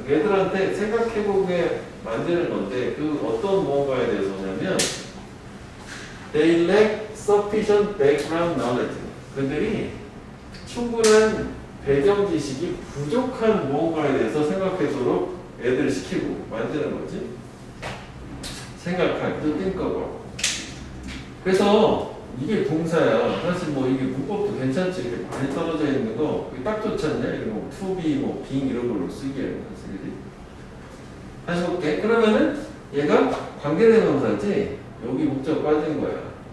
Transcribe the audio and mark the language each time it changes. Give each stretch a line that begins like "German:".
Korean: 애들한테 생각해보게 만드는 건데 그 어떤 무언가에 대해서냐면
English: they lack sufficient background knowledge.
Korean: 그들이 충분한 배경 지식이 부족한 무언가에 대해서 생각하도록 애들을 시키고 만드는 거지. 생각할, to think about. 그래서 이게 동사야. 사실 뭐 이게 문법도 괜찮지. 이렇게 많이 떨어져 있는 거 딱 좋지 않냐? 이런 뭐 to be, 뭐 being 이런 걸로 쓰기에는 사실. 다시 볼게. 그러면은 얘가 관계대명사지. 여기 목적 빠진 거야.